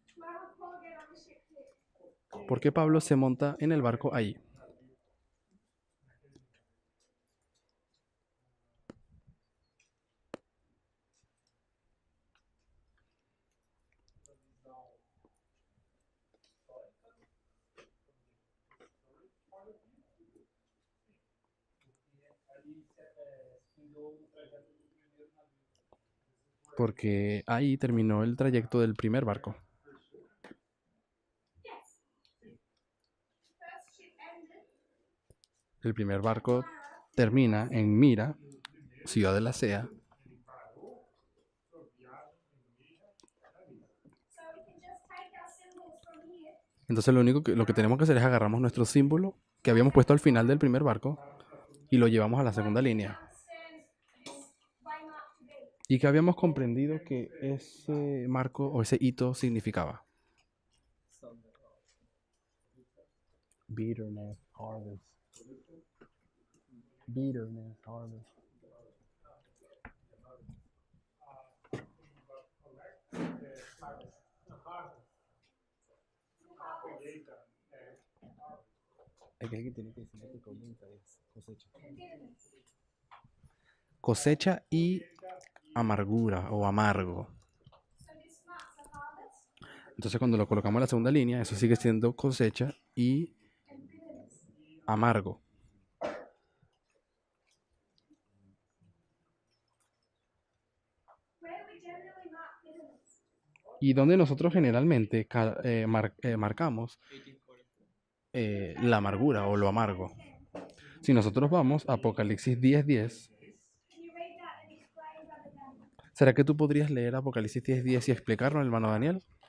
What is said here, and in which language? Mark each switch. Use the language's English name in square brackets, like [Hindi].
[English] why would Paul get on the ship here? [Spanish] ¿por qué Pablo se monta en el barco allí? Porque ahí terminó el trayecto del primer barco. [English] Yes. First ship ended [Spanish] El primer barco termina en Mira, ciudad de la Sea. [English] so we can just take our symbols from here [Spanish] Entonces lo que tenemos que hacer es agarramos nuestro símbolo que habíamos puesto al final del primer barco y lo llevamos a la segunda línea. [English] understand this waymark to be. [Spanish] Y que habíamos comprendido que ese marco o ese hito significaba. [English] Bitterness, harvest. Bitterness, harvest. [Spanish] Aquel que tiene que decir que comienza es cosecha. Cosecha y amargura o amargo. [English] So this marks a harvest [Spanish] Entonces cuando lo colocamos en la segunda línea, eso sigue siendo cosecha y [English] and bitterness. [Spanish] amargo. [English] Where do we generally mark bitterness? [Spanish] Y donde nosotros generalmente marcamos la amargura o lo amargo. Si nosotros vamos a Apocalipsis 10:10, [English] Can you read that and explain, Brother Daniel? [Spanish] ¿será que tú podrías leer Apocalipsis 10:10 y explicarlo, hermano Daniel?